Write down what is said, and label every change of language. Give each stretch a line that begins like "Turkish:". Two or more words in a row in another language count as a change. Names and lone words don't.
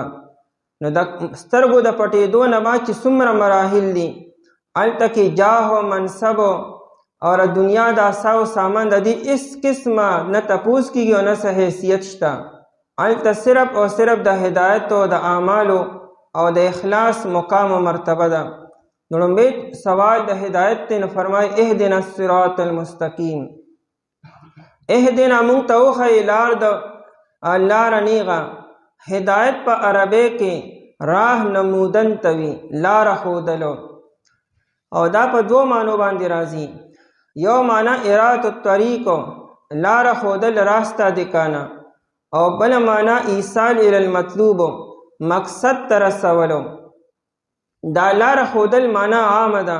Pashto: نو د سترګو د پټېدو نه بعد چې څومره مراحل دي، هلته کې جاه او منصب او دنیا د اساو سامان د دې اس قسمه نه تپوس کېږي او نه څه حیثیت شته. هلته صرف او صرف د هدایت او د اعمالو او د اخلاص مقام و مرتبه ده. نو لومبی سوال د هدایت دی، نو فرمای
Arabic: اهدنا الصراط المستقیم.
Pashto: اهدنا مونږ ته وښیي لار د لاره نیغه. هدایت په عربی کې
Persian: راه نمودن
Pashto: ته وي، لاره ښودلو، او دا په دوه معنو باندې راځي. یو معنا
Arabic: ارات الطریق،
Pashto: لاره ښودل راسته د کانا، او بل معنا
Arabic: ایصال الی المطلوب،
Pashto: مقصد ته رسولو. دا لاره ښودل معنا عامه ده.